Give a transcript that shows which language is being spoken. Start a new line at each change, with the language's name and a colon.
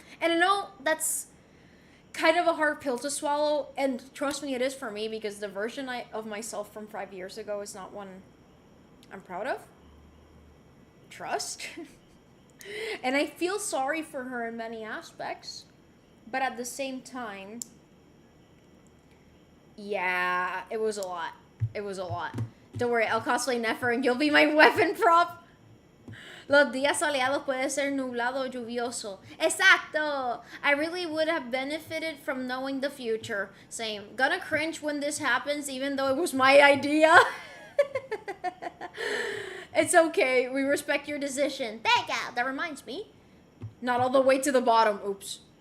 English: And I know that's kind of a hard pill to swallow, and trust me, it is for me, because the version of myself from 5 years ago is not one I'm proud of. Trust. And I feel sorry for her in many aspects, but at the same time, yeah, it was a lot. Don't worry, I'll cosplay Nefer and you'll be my weapon prop.
Spanish: Los días soleados puede ser nublado o lluvioso. Exacto!
English: I really would have benefited from knowing the future. Same. Gonna cringe when this happens, even though it was my idea. It's okay. We respect your decision. Thank you. That reminds me. Not all the way to the bottom. Oops.